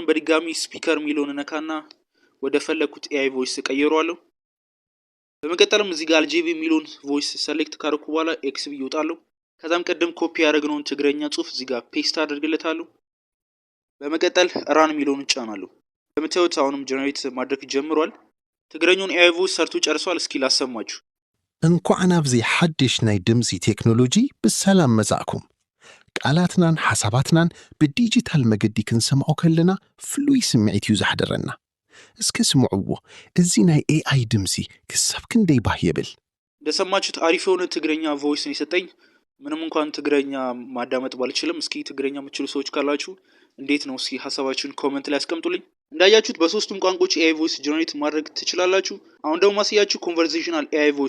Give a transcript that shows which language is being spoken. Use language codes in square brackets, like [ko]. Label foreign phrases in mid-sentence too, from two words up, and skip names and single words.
[am] በድጋሚ ስፒከር የሚለውን ነካና ወደ ፈለኩት [en] AI voice [am] ቀይረዋለሁ። በመቀጠልም እዚህ ጋር አልጄቢ የሚለውን ቮይስ ሰሌክት ካደረኩ በኋላ ኤክስ ብዬ እወጣለሁ። ከዛም ቀደም ኮፒ ያደረግነውን ትግረኛ ጽሁፍ እዚህ ጋር ፔስት አድርግለታለሁ። በመቀጠል ራን የሚለውን እጫናለሁ። እንደምታዩት አሁንም ጀነሬት ማድረግ ጀምሯል። ትግረኛውን [en] AI voice [am] ሰርቶ ጨርሷል። እስኪ ላሰማችሁ። [ti] እንኳን አብዚ ሓድሽ ናይ ድምፂ ቴክኖሎጂ ብሰላም መጻእኩም። ቃላትናን ሓሳባትናን ብዲጂታል መገዲ ክንሰምዖ ከለና ፍሉይ ስምዒት እዩ ዘሕድረና። እስኪ ስምዕዎ፣ እዚ ናይ ኤአይ ድምፂ ክሳብ ክንደይ ባህ የብል። [am] እንደሰማችሁት አሪፍ የሆነ ትግረኛ ቮይስ ነው የሰጠኝ። ምንም እንኳን ትግረኛ ማዳመጥ ባልችልም እስኪ ትግረኛ የምትችሉ ሰዎች ካላችሁ እንዴት ነው እስኪ ሐሳባችሁን ኮሜንት ላይ አስቀምጡልኝ። እንዳያችሁት በሶስቱም ቋንቋዎች [en] AI voice [am] ጀነሬት ማድረግ ትችላላችሁ። አሁን ደግሞ ማሳያችሁ [en] conversational AI voice